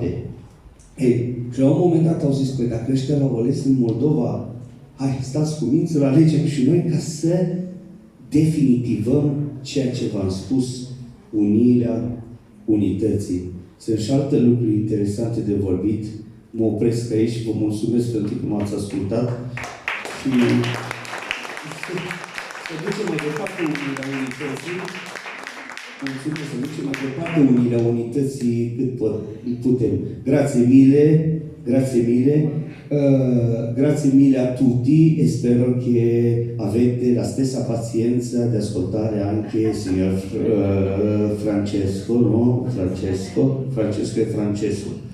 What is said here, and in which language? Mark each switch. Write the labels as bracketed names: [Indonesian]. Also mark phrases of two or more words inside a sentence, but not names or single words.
[Romanian] Și la un moment dat au zis, păi dacă ăștia l-au ales în Moldova, hai, stați cu minți, să-l alegem și noi ca să definitivăm ceea ce v-am spus, unirea unității Sunt și alte lucruri interesante de vorbit. Mă opresc aici, vă mulțumesc pentru că m-ați ascultat și să ducem mai departe unirea unității. Mulțumesc, să ducem mai departe unirea unității cât putem. [Italian] Grazie mille, grazie mille. Grazie mille a tutti e spero che avete la stessa pazienza di ascoltare anche il signor Francesco, no? Francesco e Francesco.